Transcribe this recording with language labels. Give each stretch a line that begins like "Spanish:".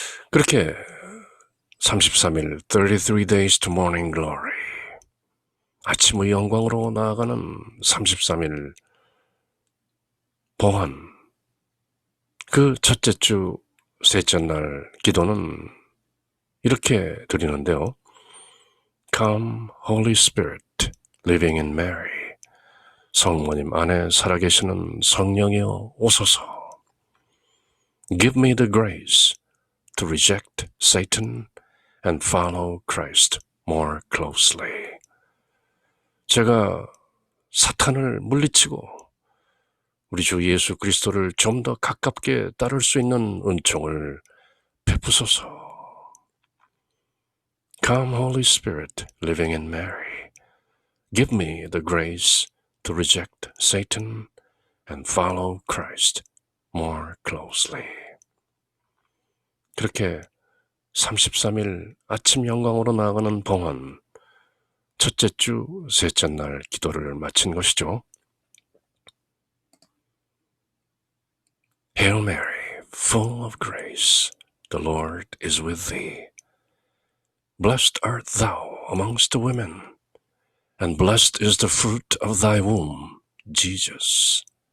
Korean: 그렇게 33일,
English: 33 days to morning glory,
Korean: 아침의 영광으로 나아가는 33일 봉헌, 그 첫째 주 셋째 날 기도는 이렇게 드리는데요.
English: Come, Holy Spirit, living in Mary.
Korean: 성모님 안에 살아계시는 성령이여 오소서.
English: Give me the grace to reject Satan and follow Christ more closely.
Korean: 제가 사탄을 물리치고 우리 주 예수 그리스도를 좀 더 가깝게 따를 수 있는 은총을 베푸소서.
English: Come, Holy Spirit, living in Mary, give me the grace to reject Satan and follow Christ more closely.
Korean: 그렇게 33일 아침 영광으로 나아가는 봉헌, 첫째 주, 셋째 날 기도를 마친 것이죠.
English: Hail Mary, full of grace, the Lord is with thee. Blessed art thou amongst the women, and blessed is the fruit of thy womb, Jesus.